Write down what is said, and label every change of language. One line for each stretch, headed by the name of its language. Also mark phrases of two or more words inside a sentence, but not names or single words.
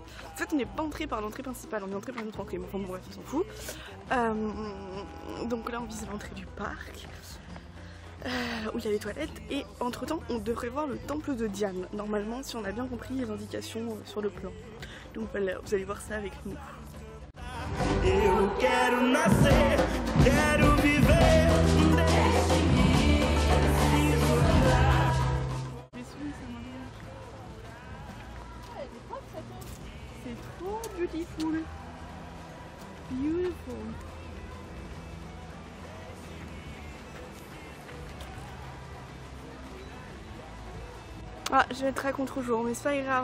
French: En fait on n'est pas entré par l'entrée principale, on est entré par une autre entrée, mais enfin bon bref on s'en fout. Donc là on visite l'entrée du parc. Où il y a les toilettes et entre temps on devrait voir le temple de Diane normalement si on a bien compris les indications sur le plan. Donc voilà, vous allez voir ça avec nous.
Portuguese: Eu quero nascer, quero viver,
French: c'est trop beautiful. Beautiful. Ah, je vais être à contre-jour, mais c'est pas grave.